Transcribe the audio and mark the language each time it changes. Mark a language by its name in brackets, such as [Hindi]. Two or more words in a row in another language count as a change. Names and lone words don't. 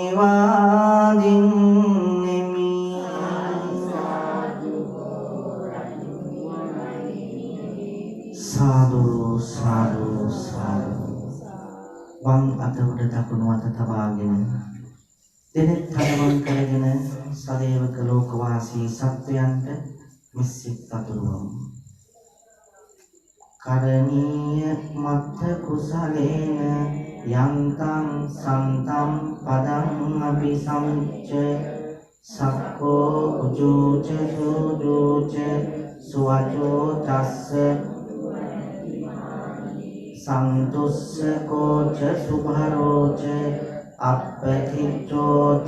[Sinhala] වදින්නෙමි සාදු සාදු සාදු වම් අත උඩ දකුණු අත තබාගෙන දෙනෙත් කඩවන් කරගෙන සදේවක ලෝකවාසී සත්වයන්ට මිසිත් අතුරුවමු [Pali] කරණීය මත්ත කුසලේන යන්තං සන්තම් පදං අபிසංච සක්කෝ උජුච සුජුච සුවචෝ තස්ස සන්තුස්ස කෝච සුභරෝච අප්පතිච්චෝච